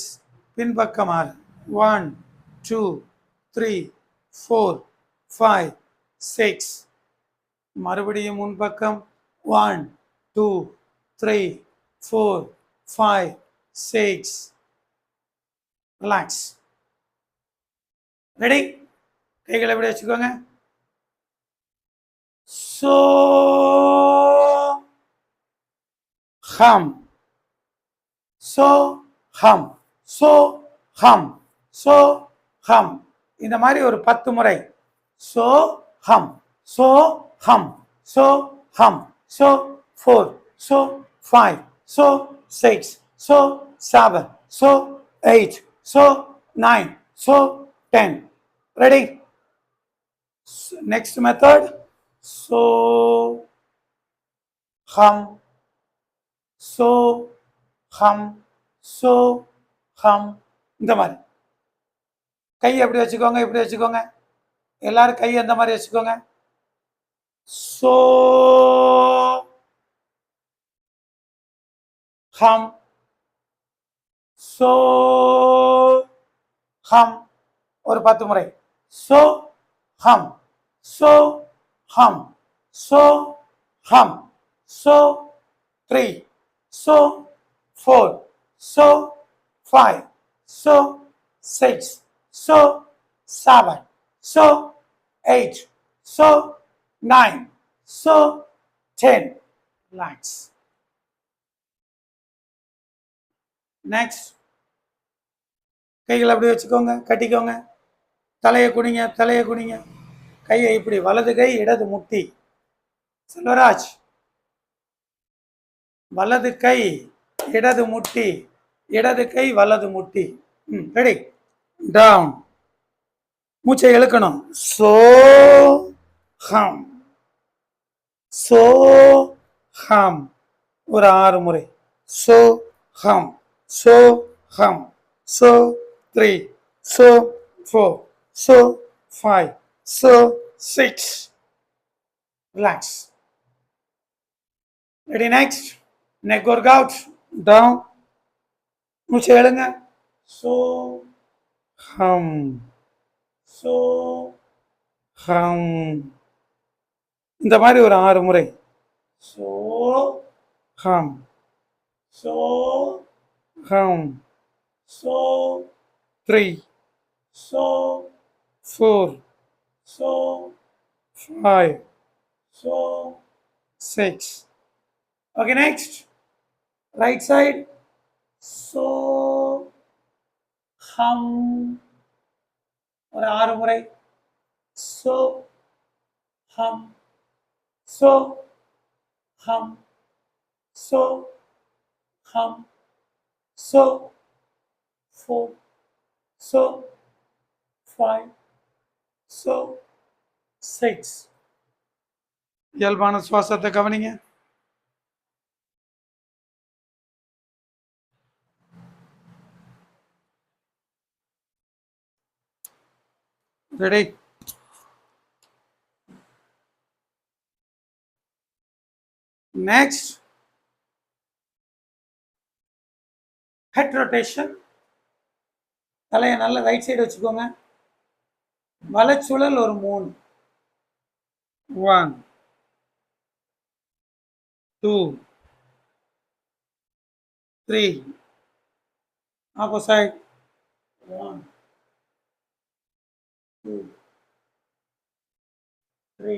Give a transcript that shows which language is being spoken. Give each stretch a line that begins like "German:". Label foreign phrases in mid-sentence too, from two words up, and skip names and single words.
Tamil: பின்பக்கம் 6. 1, 2, 3, 4, 5, 6. மறுபடியும் முன்பக்கம் 1, 2, 3, 4, 5, 6.
English: Relax. Ready?
Tamil: கைகளை எப்படி வச்சுக்கோங்க.
Sanskrit: So hum, so hum, so hum, so hum.
Tamil: இந்த மாதிரி ஒரு 10 முறை.
Sanskrit: So hum, so hum, so hum, so 4, so 5, so 6, so 7, so 8, so 9, so 10.
English: Ready? Next method.
Sanskrit: So hum, so hum, so hum.
Tamil: இந்த மாதிரி கை எப்படி வச்சுக்கோங்க. இப்படி வச்சுக்கோங்க. எல்லாரும் கை அந்த மாதிரி வச்சுக்கோங்க.
Sanskrit: So hum, so hum.
Tamil: ஒரு 10 முறை.
Sanskrit: So hum, so hum, so hum, so 3, so 4, so 5, so 6, so 7, so 8, so 9, so 10.
English: Relax. Next.
Tamil: கைகளை அப்படி வச்சுக்கோங்க. கட்டிக்கோங்க. தலையை குனிங்க. தலையை குனிங்க. கையை இப்படி. வலது கை இடது முட்டி. செல்வராஜ், வலது கை இடது முட்டி, இடது கை வலது முட்டி.
English: Ready? Down.
Tamil: மூச்சை இழுக்கணும்.
Sanskrit: सोऽहम्, सोऽहम्.
Tamil: ஒரு 6 முறை.
Sanskrit: सोऽहम्, सोऽहम्, so 3, so 4, so 5, so 6.
English: Relax. Ready? Next. Neck workout. Down.
Tamil: மூச்சை எழுங்க.
Sanskrit: So hum, so hum.
Tamil: இந்த மாதிரி ஒரு 6 முறை.
Sanskrit: So hum, so hum, so 3, so 4, so 5, so 6.
English: Okay, next. Right side.
Sanskrit: So hum.
Tamil: ஒரு 6 முறை.
Sanskrit: So hum, so hum, so hum, so 4, so 5, so 6.
Tamil: இயல்பான சுவாசத்தை கவனிங்க.
English: Ready? Next. Head rotation.
Tamil: தலையை நல்லா
English: right side
Tamil: வச்சுக்கோங்க. வலச்சுழல் ஒரு 3. 1 2 3. ஆப்போசைட் 1 2 3.